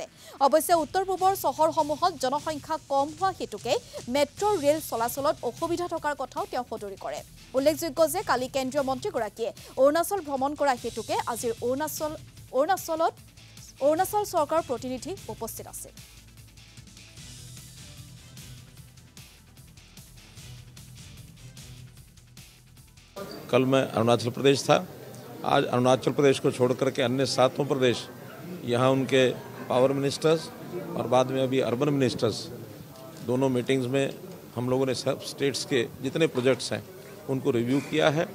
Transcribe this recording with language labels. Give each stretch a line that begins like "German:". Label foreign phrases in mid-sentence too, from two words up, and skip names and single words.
Assamese: অৱশ্যে উত্তৰ পূবৰ চহৰসমূহত জনসংখ্যা কম হোৱা হেতুকে মেট্ৰ' ৰেল চলাচলত অসুবিধা থকাৰ কথাও তেওঁ সদৰি কৰে। উল্লেখযোগ্য যে কালি কেন্দ্ৰীয় মন্ত্ৰীগৰাকীয়ে অৰুণাচল ভ্ৰমণ কৰা হেতুকে আজিৰ অৰুণাচল চৰকাৰৰ প্ৰতিনিধি উপস্থিত আছে।
Hindi: कल मैं अरुणाचल प्रदेश था। आज अरुणाचल प्रदेश को छोड़कर के अन्य 7 प्रदेश यहाँ उनके
English: power ministers
Hindi: और बाद में अभी
English: urban ministers
Hindi: दोनों मीटिंग्स में हम लोगों ने सब स्टेट्स के जितने प्रोजेक्ट्स हैं उनको रिव्यू किया है।